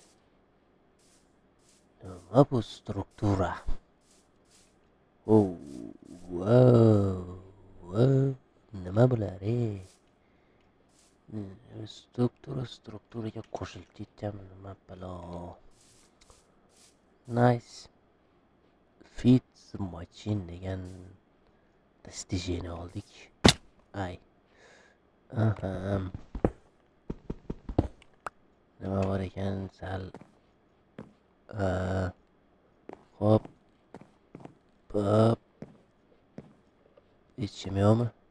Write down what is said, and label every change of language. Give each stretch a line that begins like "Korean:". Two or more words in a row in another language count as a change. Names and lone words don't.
Uzbek: Nima bu struktura? Wow. Nima bular, strukturaga qo'shilib ketganmi, nima balo. Nice.
English: Fit machine
Uzbek: degan достижение oldik. Ay. Nima bor ekan sal. Hop. Hechim yo'qmi?